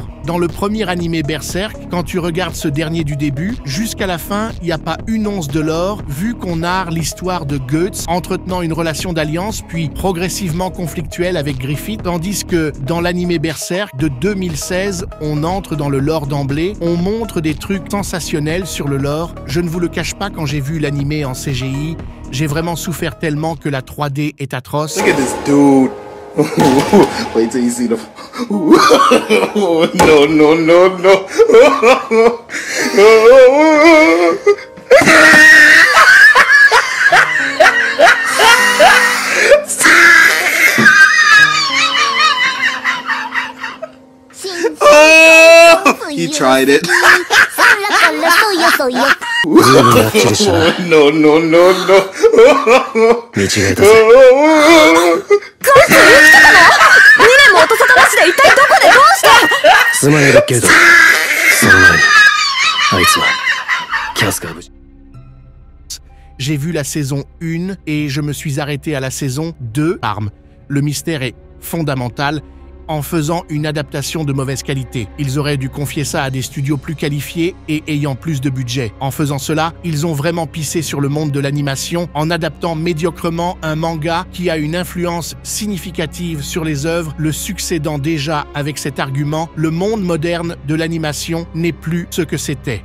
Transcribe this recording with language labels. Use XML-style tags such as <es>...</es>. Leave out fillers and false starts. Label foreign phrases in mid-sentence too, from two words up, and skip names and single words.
<fr>Dans le premier animé Berserk, quand tu regardes ce dernier du début, jusqu'à la fin, il n'y a pas une once de lore, vu qu'on narre l'histoire de Guts entretenant une relation d'alliance, puis progressivement conflictuelle avec Griffith, tandis que dans l'animé Berserk de 2016, on entre dans le lore d'emblée, on montre des trucs sensationnels sur le lore. Je ne vous le cache pas, quand j'ai vu l'animé en CGI, j'ai vraiment souffert tellement que la 3D est atroce.</fr> <en>Look at this dude. Wait till you see the. No, no, no, no. He tried it. No, no, no, no.</en> <ja>間違えたぜ。すまねえだけれど、その前に、あいつは、キャスカー無事。</ja> <fr>J'ai vu la saison 1 et je me suis arrêté à la saison 2. Arme. Le mystère est fondamental. En faisant une adaptation de mauvaise qualité. Ils auraient dû confier ça à des studios plus qualifiés et ayant plus de budget. En faisant cela, ils ont vraiment pissé sur le monde de l'animation en adaptant médiocrement un manga qui a une influence significative sur les œuvres, le succédant déjà avec cet argument, le monde moderne de l'animation n'est plus ce que c'était.</fr>